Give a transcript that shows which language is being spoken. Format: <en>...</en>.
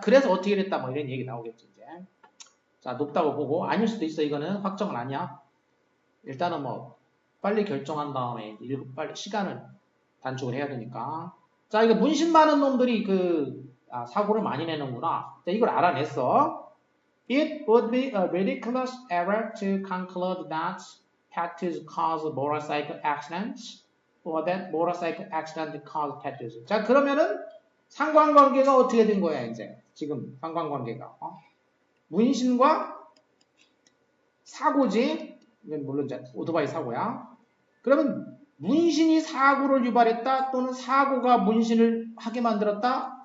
<ko>그래서 어떻게 됐다 뭐 이런 얘기 나오겠지 이제. 자, 높다고 보고 아닐 수도 있어. 이거는 확정은 아니야. 일단은 뭐 빨리 결정한 다음에 빨리 시간을 단축을 해야 되니까. 자, 이거 문신 많은 놈들이 사고를 많이 내는구나. 자, 이걸 알아냈어.</ko> <en>It would be a ridiculous error to conclude that tattoos cause motorcycle accidents or that motorcycle accident cause tattoos.</en> <ko>자, 그러면은 상관관계가 어떻게 된 거야, 이제. 지금 상관관계가. 문신과 사고지. 물론 이제 오토바이 사고야. 그러면 문신이 사고를 유발했다 또는 사고가 문신을 하게 만들었다.</ko>